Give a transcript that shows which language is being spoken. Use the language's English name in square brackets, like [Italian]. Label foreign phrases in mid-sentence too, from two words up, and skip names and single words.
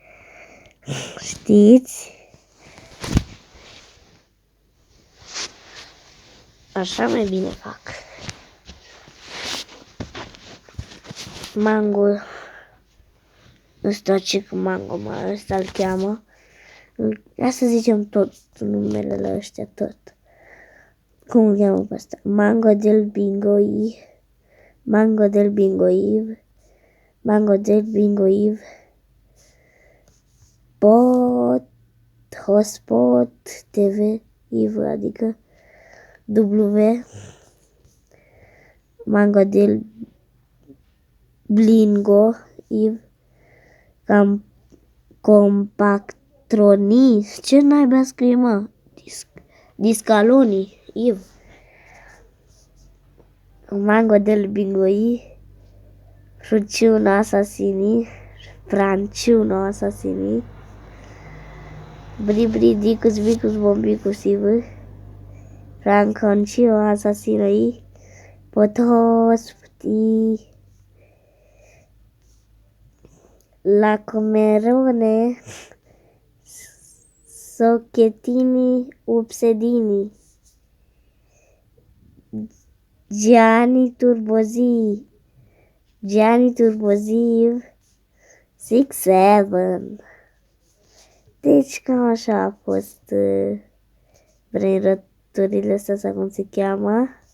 [Romanian] Știți? Așa mai bine fac. Mango. Ăsta ce cu mango, ăsta îl cheamă. Ia să zicem tot numelele ăștia, tot. Cum îl cheamă pe ăsta? Mango del Bingo Eve. Mango del Bingo Eve. Mango del Bingo Eve. Hotspot TV Eve, adică W. Mango del Blingo Eve. Compactroni. Ce naiba scrie, mă? Discaloni Eve. Mango del Bingo Eve. Fruciuno Assassini. Franciuno Assassini. Bribridicus Vicus Bombicus Eve. Franconcio Assassinoi. Potospti. La Comerone. Socchettini Upsedini. Gianni Turbozi. Gianni Turboziv 6-7. Deci cam așa a fost brainrot-urile astea, sau cum se cheamă.